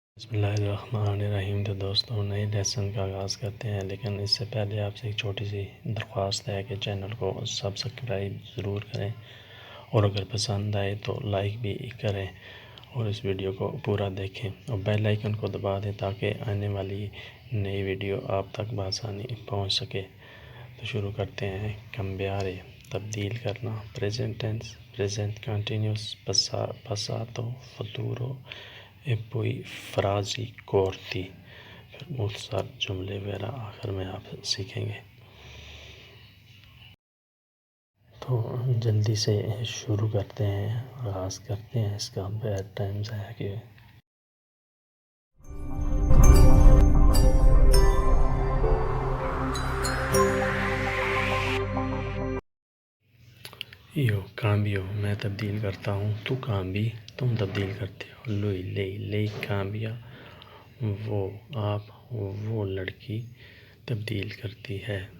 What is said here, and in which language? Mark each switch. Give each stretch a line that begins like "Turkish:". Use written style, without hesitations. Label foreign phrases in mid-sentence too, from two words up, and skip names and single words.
Urdu: بسم اللہ الرحمن الرحیم۔ تو دوستوں، نئے لیسن کا آغاز کرتے ہیں، لیکن اس سے پہلے آپ سے ایک چھوٹی سی درخواست ہے کہ چینل کو سبسکرائب ضرور کریں، اور اگر پسند آئے تو لائک بھی کریں، اور اس ویڈیو کو پورا دیکھیں اور
English: bell icon
Urdu: کو دبا دیں تاکہ آنے والی نئی ویڈیو آپ تک بآسانی پہنچ سکے۔ تو شروع کرتے ہیں۔ کمبیارے، تبدیل کرنا،
English: present tense, present continuous,
Italian: passato futuro e poi frasi corti,
Urdu: پھر مختصر جملے وغیرہ آخر میں آپ سیکھیں گے۔ تو جلدی سے شروع کرتے ہیں، آغاز کرتے ہیں اس کا۔
English: bad times
Urdu: ہے کہ
Italian: io cambio,
Urdu: میں تبدیل کرتا ہوں،
Italian: tu cambi,
Urdu: تم تبدیل کرتے ہو،
Italian: lui lei lei cambia,
Urdu: وہ آپ، وہ لڑکی تبدیل کرتی ہے۔